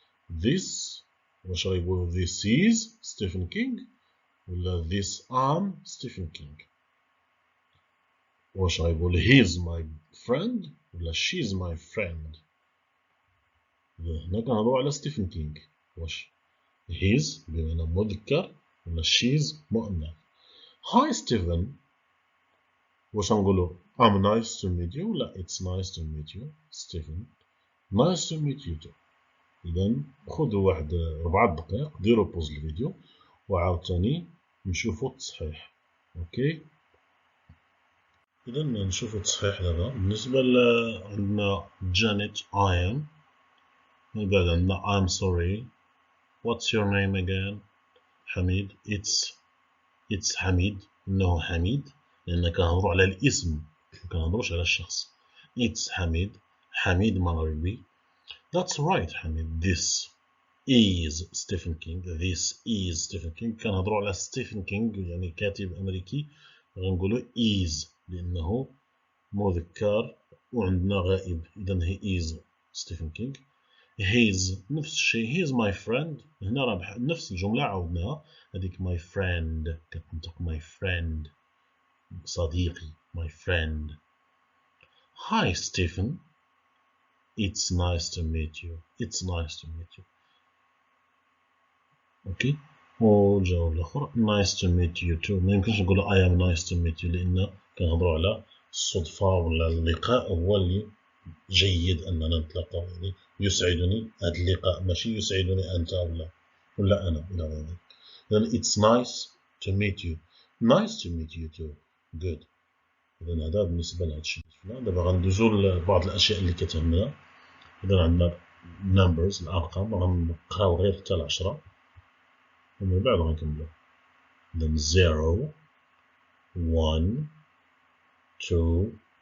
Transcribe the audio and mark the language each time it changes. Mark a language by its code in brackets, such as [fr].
[en] This [ar] واش غيقولو [en] this is Stephen King ولا this am Stephen King. [ar] واش غيقول [en] he's my friend ولا she's my friend؟ [ar] هنا كنهضرو على ستيفن كينغ. واش he's بمعنى مذكر ولا she's مؤنث؟ [en] Hi Stephen. [ar] واش نقولو [en] I'm nice to meet you ولا it's nice to meet you Stephen؟ nice to meet you too. [ar] إذا خذوا واحد 4 دقائق ديروا بوز الفيديو وعاوتاني نشوفوا التصحيح. اوكي، إذا نشوفوا التصحيح دابا. بالنسبة عندنا جانيت I am، من بعد عندنا [en] I'm sorry. What's your name again؟ Hamid. It's [ar] حميد، إنه حميد، لأن كنهضرو على الاسم مكنهضروش على الشخص. [en] It's Hamid, حميد مغربي. That's right Hamid. This is Stephen King. This is Stephen King. [ar] كنهضرو على ستيفن كينغ يعني كاتب أمريكي، غنقولو is لأنه مذكر وعندنا غائب، إذا [en] he is [ar] ستيفن كينغ. [en] He's نفس الشيء، he's my friend. [ar] هنا راه نفس الجملة عاودناها، هذيك [en] my friend [ar] كتنطق my friend صديقي my friend. [en] Hi Stephen. It's nice to meet you. It's nice to meet you. [ar] اوكي، والجواب الاخر [en] nice to meet you too. [ar] ما يمكنش نقولوا [en] I am nice to meet you [ar] لان كنهضروا على الصدفه ولا اللقاء هو اللي جيد اننا نتلاقاو، يعني يسعدني هذا اللقاء ماشي يسعدني انت ولا انا الى غير ذلك. [en] then it's nice to meet you. nice to meet you too. good. [ar] اذا هذا بالنسبه لهذا الشيء. دابا غندوزو لبعض الاشياء اللي كتهمنا. اذا عندنا numbers الارقام، غنقراو غير حتى ل 10 ومن بعد غنكملو. [en] then 0 1 2.